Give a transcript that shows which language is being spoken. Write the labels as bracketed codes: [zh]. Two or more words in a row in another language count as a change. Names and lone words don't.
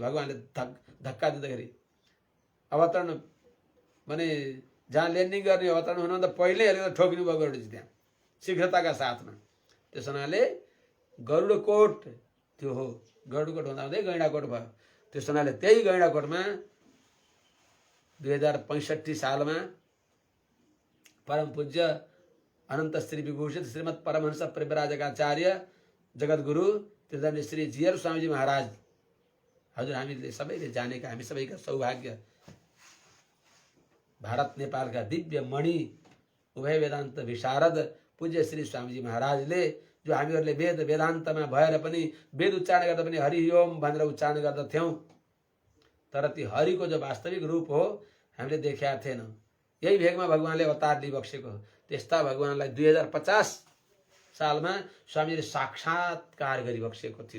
[ne] भगवानले धक्का दिँदाखेरि अवतरण माने जहाँ ल्यान्डिङ गर्ने अवतरण हुनुभन्दा पहिल्यै अलिकति ठोकिनु भयो गरुडजी त्यहाँ शीघ्रताका साथमा। त्यस हुनाले गरुडकोट त्यो हो, गरुडकोट हुँदा हुँदै गैँडाकोट भयो। त्यस हुनाले त्यही गैँडाकोटमा 2065 सालमा परम पूज्य अनन्त श्री विभूषित श्रीमद् परमहंस परिव्राजकाचार्य जगद्गुरु त्रिदण्डी श्री जीयर स्वामीजी महाराज, हजुर हामीले सबैले जानेका, हामी सबैका सौभाग्य, भारत नेपालका दिव्य मणि उभय वेदान्त विशारद पूज्य श्री स्वामीजी महाराजले जो हामीहरूले वेद वेदान्तमा भएर पनि वेद उच्चारण गर्दा पनि हरि ओम भनेर उच्चारण गर्दथ्यौँ, तर ती हरिको जो वास्तविक रूप हो हामीले देखेका थिएनौँ। यही भेगमा भगवानले अवतार लिइबक्सेको। त्यस्ता भगवानलाई 2050 सालमा स्वामीले साक्षात्कार गरिबक्सेको थियो।